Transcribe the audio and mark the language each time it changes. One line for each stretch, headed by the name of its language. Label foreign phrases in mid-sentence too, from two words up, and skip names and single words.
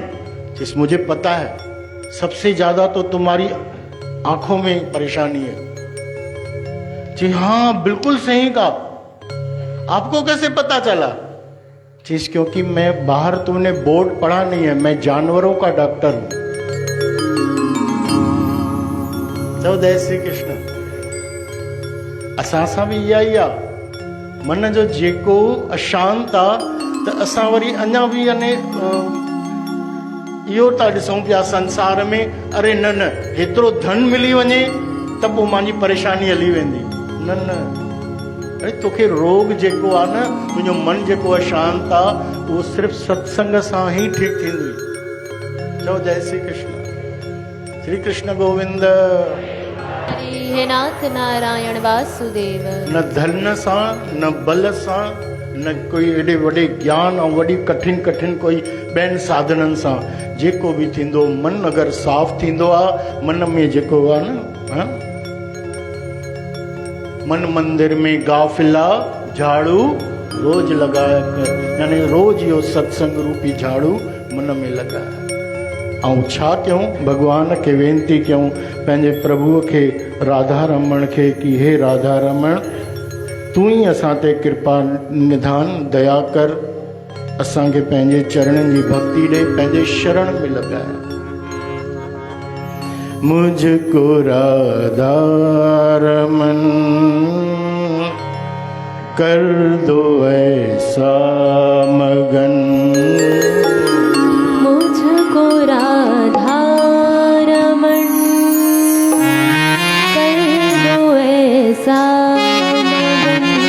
Hindi: जिस मुझे पता है, सबसे ज्यादा तो तुम्हारी आंखों में परेशानी है। जी हाँ बिल्कुल सही कहा, आपको कैसे पता चला? जिस क्योंकि मैं बाहर तुमने बोर्ड पढ़ा नहीं है, मैं जानवरों का डॉक्टर हूं।
Sindhi: चओ जय श्री कृष्ण। असां सां बि इहा ई आहे, मन जो जेको अशांत आहे त असां वरी अञा बि यानी इहो था ॾिसूं पिया संसार में, अरे न न हेतिरो धन मिली वञे त पोइ मुंहिंजी परेशानी हली वेंदी। न न, अरे तोखे रोग जेको आहे न, तुंहिंजो मन जेको अशांत आहे उहो सिर्फ़ु सत्संग सां ई ठीकु थींदी। चओ जय श्री कृष्ण, श्री कृष्ण गोविंद।
Hindi: हरि हे नाथ नारायण वासुदेव।
Sindhi: न धन सां, न बल सां, न कोई एॾे वॾे ज्ञान ऐं वॾी कठिन कठिन कोई ॿियनि साधननि सां, जेको बि थींदो मन अगरि साफ़ थींदो आहे, मन में जेको आहे न,
Hindi: मन मंदिर में गाफिला झाड़ू रोज लॻाया कर,
Sindhi: यानी रोज इहो सत्संग रूपी झाड़ू मन में लॻाया। ऐं छा कयूं, भॻवान खे वेनती कयूं, पंहिंजे प्रभुअ खे, राधा रमण खे, कि हे राधा रमण तूं ई असां ते कृपा निधान दया कर, असांखे पंहिंजे चरणनि जी भक्ति ॾे, पंहिंजे शरण में लॻाया।
Hindi: मुझको राधा रमन कर दो ऐसा मगन, मुझको राधा रमण कर दो ऐसा मगन,